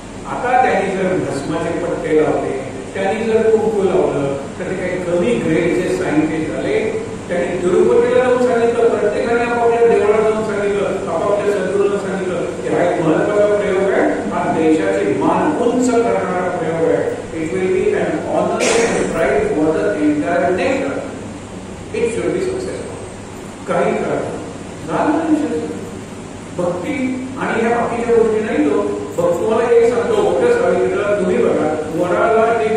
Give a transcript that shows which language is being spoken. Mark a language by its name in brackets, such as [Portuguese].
[Marathi] आता त्यांनी जर भस्माचे पट्टे लावले, त्यांनी जर कुंकू लावलं, तर ते काही कमी ग्रेडचे सायंटिस्ट झाले. त्यांनी तिरुपतीला जाऊन सांगितलं, प्रत्येकाने आपापल्या देवळात जाऊन सांगितलं, आपापल्या सद्गुरूंना सांगितलं की हा एक महत्वाचा प्रयोग आहे, हा देशाची मान उंच करणारा प्रयोग आहे. [English] It will be an honour and pride for the entire nation. It should be successful. [Marathi] काही झालं भक्ती आणि ह्या बाकीच्या गोष्टी नाही. तो तुम्हाला एक सांगतो, मोठ्या सावित्रीला तुम्ही बघा, वडाला